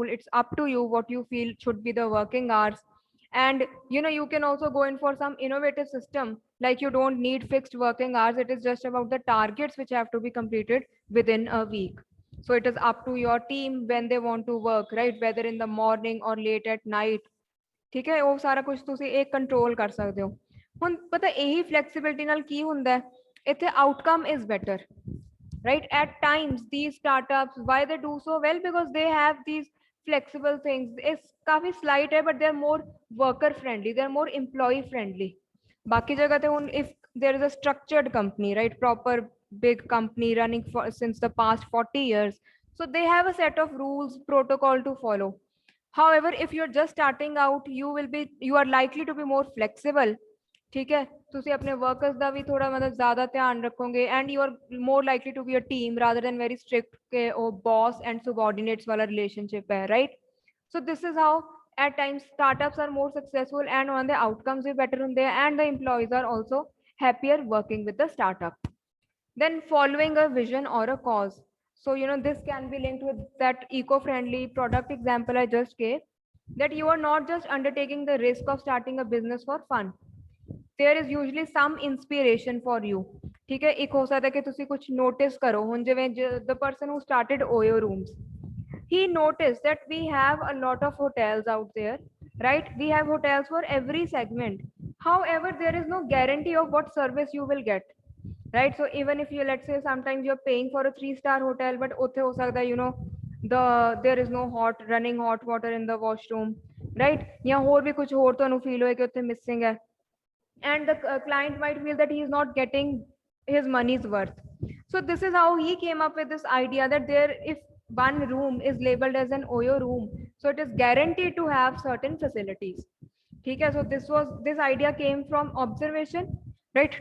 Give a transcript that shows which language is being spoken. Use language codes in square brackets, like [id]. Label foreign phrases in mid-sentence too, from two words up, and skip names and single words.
[en] It's up to you what you feel should be the working hours. And you can also go in for some innovative system, like you don't need fixed working hours. It is just about the targets which have to be completed within a week. So it is up to your team when they want to work, right? Whether in the morning or late at night. [hi] ठीक है, [pa] ਉਹ ਸਾਰਾ ਕੁਝ ਤੁਸੀਂ ਇੱਕ ਕੰਟਰੋਲ ਕਰ ਸਕਦੇ ਹੋ. ਹੁਣ ਪਤਾ ਇਹੀ ਫਲੈਕਸੀਬਿਲਿਟੀ ਨਾਲ ਕੀ ਹੁੰਦਾ ਹੈ, ਇੱਥੇ [en] outcome is better, right? At times these startups, why they do so well, because they have these flexible things. It's काफी slight है, but they're more worker friendly, they're more employee friendly. [hi] बाकी जगह पे [en] if there is a structured company, right, proper big company running for since the past 40 years, so they have a set of rules, protocol to follow. However, if you're just starting out, you are likely to be more flexible. [hi] ठीक है, [pa] ਤੁਸੀਂ ਆਪਣੇ workers ਦਾ ਵੀ ਥੋੜਾ ਮਤਲਬ ਜ਼ਿਆਦਾ ਧਿਆਨ ਰੱਖੋਗੇ, [en] and you are more likely to be a team rather than very strict के boss and subordinates वाला relationship है, right? So this is how at times startups are more successful and on the outcomes भी better ਹੁੰਦੇ हैं, and the employees are also happier working with the startup. Then following a vision or a cause. So this can be linked with that eco-friendly product example I just gave, that you are not just undertaking the risk of starting a business for fun. There is usually some inspiration for you. [hi] ठीक है, एक हो सकता है कि ਤੁਸੀਂ कुछ notice करो, [pa] ਹੁਣ ਜਿਵੇਂ [en] the person who started Oyo rooms, he noticed that we have a lot of hotels out there, right? We have hotels for every segment. However, there is no guarantee of what service you will get, right? So even if you, let's say, sometimes you're paying for a 3-star hotel, but [pa] ਉੱਥੇ ਹੋ ਸਕਦਾ [en] there is no running hot water in the washroom, right? [pa] ਜਾਂ ਹੋਰ ਵੀ ਕੁਝ ਹੋਰ ਤੁਹਾਨੂੰ feel ਹੋਏ ਕਿ ਉੱਥੇ missing ਹੈ, [en] and the client might feel that he is not getting his money's worth. So this is how he came up with this idea that if one room is labeled as an Oyo room, so it is guaranteed to have certain facilities. Okay, so this idea came from observation, right?